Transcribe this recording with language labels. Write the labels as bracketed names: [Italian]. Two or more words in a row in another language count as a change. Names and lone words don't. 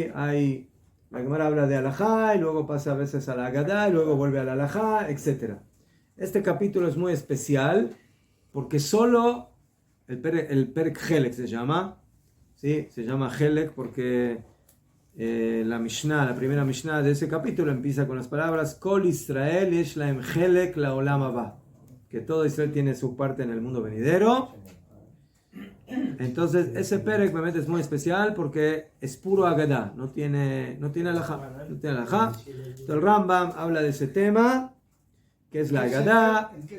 [Spanish] La Gemara habla de alajá y luego pasa a veces a la Agadá y luego vuelve a la alajá, etc. Este capítulo es muy especial porque solo el Perek Helek se llama. ¿Sí? Se llama Helek porque la Mishnah, la primera Mishnah de ese capítulo empieza con las palabras [Hebrew] כל ישראל יש להם חלק לעולם הבא, [Spanish] que todo Israel tiene su parte en el mundo venidero. Entonces ese Perek es muy especial porque es puro Agadá, no tiene alajá. Entonces el Rambam habla de ese tema, que es la Agadá.